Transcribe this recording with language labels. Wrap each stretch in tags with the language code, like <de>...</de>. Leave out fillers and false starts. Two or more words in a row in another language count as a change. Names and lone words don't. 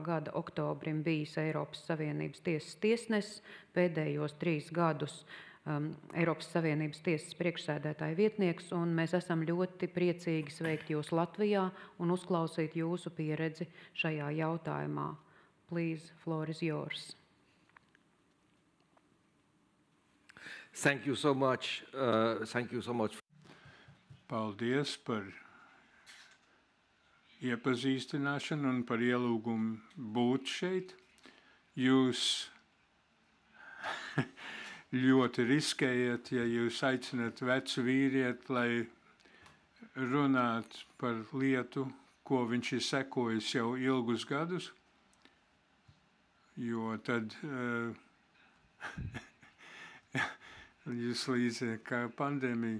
<lv>gada oktobrim bijis Eiropas Savienības tiesas tiesnesis, pēdējos 3 gadus Eiropas Savienības tiesas priekšsēdētāja vietnieks, un mēs esam ļoti priecīgi sveikt jūs Latvijā un uzklausīt jūsu pieredzi šajā jautājumā.</lv> <en>Please, floor is yours. Thank you so much.</en> <lv>Paldies par iepazīstināšanu un par ielūgumu būt šeit. Jūs ļoti riskējat, ja jūs aicināt vecu vīrieti, lai runātu par lietu, ko viņš ir sekojis jau ilgus gadus, jo tad jūs līdzi kā pandēmija.</lv>